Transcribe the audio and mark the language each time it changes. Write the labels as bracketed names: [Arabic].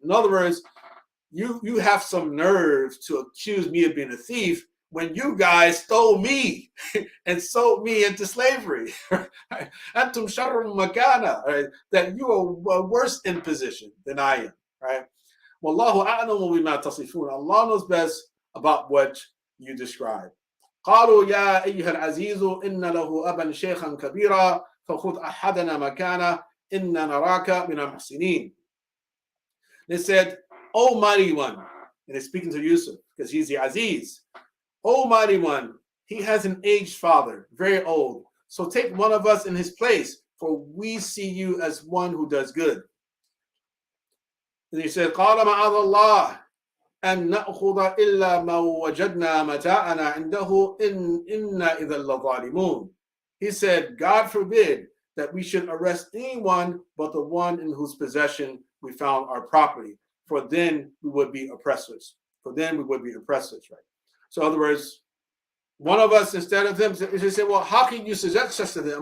[English] In other words, you have some nerve to accuse me of being a thief when you guys stole me and sold me into slavery. [Arabic] Antum sharrum makana, [English] right? That you are worse in position than I am, right? [Arabic] Wallahu a'lamu bima tasifun. [English] Allah knows best about what you describe. [Arabic] قالوا يا أيها العزيز إن له أبا شيخا كبيرا فخذ أحدنا مكانه إنا نراك من المحسنين. [English] They said, "O mighty one," and they're speaking to Yusuf because he's the Aziz. "O mighty one, he has an aged father, very old. So take one of us in his place, for we see you as one who does good." And he said, [Arabic] قال معاذ الله أن نأخذ إلا ما وجدنا متاعنا عنده إنا إذا لظالمون. [English] He said, God forbid that we should arrest anyone but the one in whose possession we found our property, for then we would be oppressors. Right? So in other words, one of us instead of them, he said, well, how can you suggest such a thing?